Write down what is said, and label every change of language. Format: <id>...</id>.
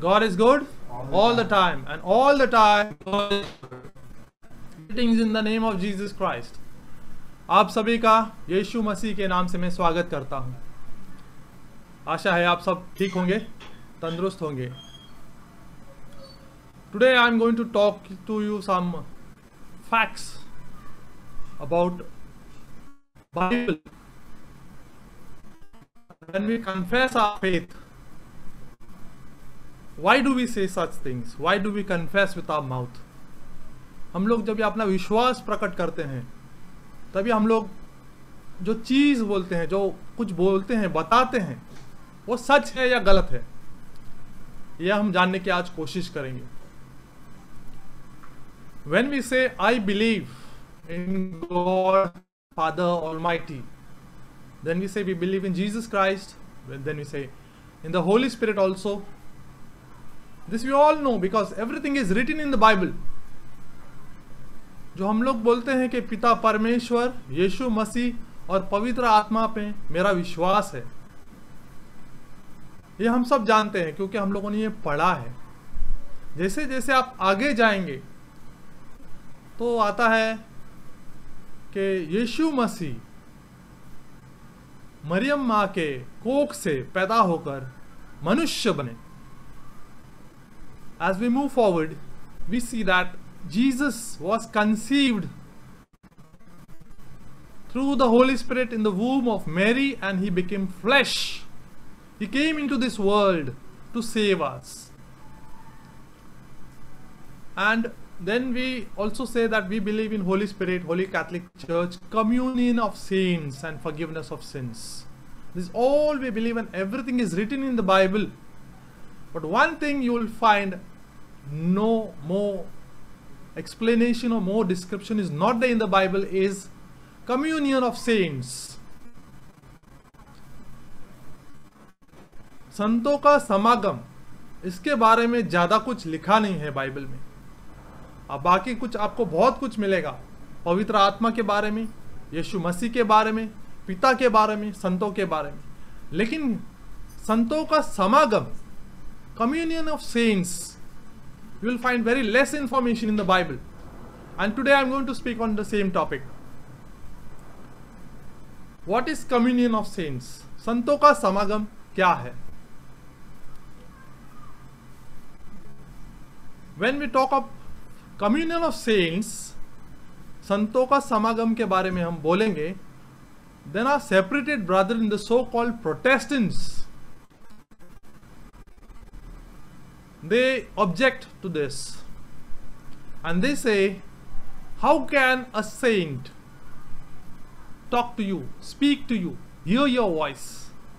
<en>God is good all the time, and all the time God is good. Greetings in the name of Jesus Christ.</en> <hi>आप सभी का यीशु मसीह के नाम से मैं स्वागत करता हूं। आशा है आप सब ठीक होंगे, तंदुरुस्त होंगे।</hi> <en>Today I am going to talk to you some facts about Bible. When we confess our faith, why do we say such things? Why do we confess with our mouth?</en> <hi>हम लोग जब अपना विश्वास प्रकट करते हैं, तभी हम लोग जो चीज बोलते हैं, जो कुछ बोलते हैं, बताते हैं, वो सच है या गलत है, यह हम जानने की आज कोशिश करेंगे।</hi> <en>When we say I believe in God Father Almighty, then we say we believe in Jesus Christ, then we say in the Holy Spirit also. This we all know because everything is written in the Bible.</en> <hi>जो हम लोग बोलते हैं कि पिता परमेश्वर, यीशु मसीह और पवित्र आत्मा पे मेरा विश्वास है, ये हम सब जानते हैं क्योंकि हम लोगों ने ये पढ़ा है। जैसे जैसे आप आगे जाएंगे तो आता है कि यीशु मसीह मरियम माँ के कोख से पैदा होकर मनुष्य बने।</hi> <en>As we move forward, we see that Jesus was conceived through the Holy Spirit in the womb of Mary, and he became flesh. He came into this world to save us. And then we also say that we believe in Holy Spirit, Holy Catholic Church, communion of saints and forgiveness of sins. This is all we believe, and everything is written in the Bible. But one thing you will find, no more explanation or more description is not there in the Bible, is communion of saints.</en> <hi>संतों का समागम, इसके बारे में ज्यादा कुछ लिखा नहीं है बाइबल में। अब बाकी कुछ आपको बहुत कुछ मिलेगा, पवित्र आत्मा के बारे में, यीशु मसीह के बारे में, पिता के बारे में, संतों के बारे में।</hi> <en>लेकिन संतों का समागम, communion of saints, you will find very less information in the Bible. And today I am going to speak on the same topic. What is communion of saints?</en> <hi>संतों का समागम क्या है? When we talk of communion of saints, संतों का समागम के बारे में हम बोलेंगे</hi> <en>then are separated, brother, in the so-called Protestants. They object to this. And they say, how can a saint talk to you, speak to you, hear your voice?</en>